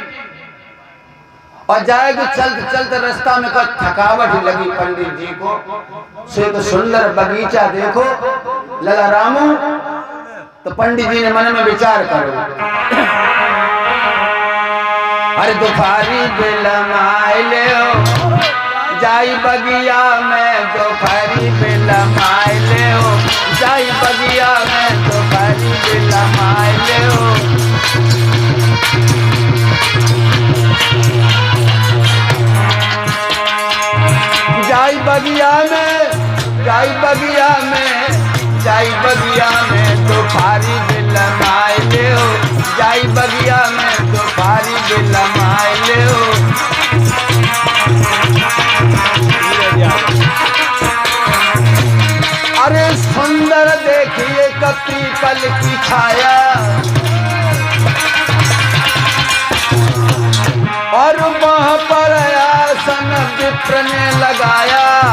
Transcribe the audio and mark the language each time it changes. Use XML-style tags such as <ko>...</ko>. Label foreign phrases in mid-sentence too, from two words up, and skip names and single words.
<hi>और जाएगी चलते चलते रास्ता में का थकावट लगी पंडित जी को। सो एक सुंदर बगीचा देखो लला रामू। तो पंडित जी ने मन में विचार करो, अरे दोपहरी बेला माय ले जाई बगिया में, दोपहरी बेला माय ले जाई बगिया में, दोपहरी बेला माय ले जाई बगिया में, जाई बगिया में, जाई बगिया में, दोपहरी बेला माय ले जाई बगिया में, दोपहरी बेला माय ले। अरे सुंदर देखिए कपी पल की छाया और वहां पर आसन विप्र ने लगाया।</hi>